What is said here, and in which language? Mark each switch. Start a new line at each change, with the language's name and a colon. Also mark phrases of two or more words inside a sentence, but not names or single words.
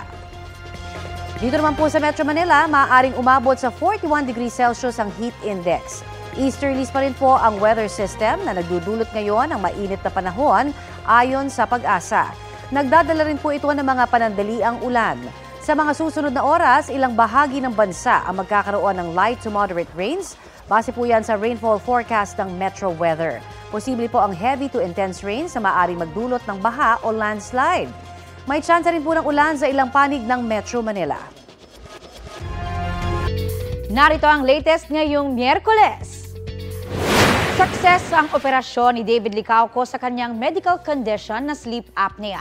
Filipino: Dito naman po sa Metro Manila, maaaring umabot sa 41 degrees Celsius ang heat index. Easterlies pa rin po ang weather system na nagdudulot ngayon ng mainit na panahon ayon sa Pag-asa. Nagdadala rin po ito ng mga panandaliang ulan. Sa mga susunod na oras, ilang bahagi ng bansa ang magkakaroon ng
English: light to moderate rains.
Filipino: Base po yan sa
English: rainfall forecast
Filipino: ng Metro Weather. Posible po ang
English: heavy to intense rain
Filipino: sa maaaring magdulot ng baha o landslide. May tsansa rin po ng ulan sa ilang panig ng Metro Manila. Narito ang latest ngayong Miyerkules. Success ang operasyon ni David Licauco sa kanyang
English: medical condition
Filipino: na
English: sleep apnea.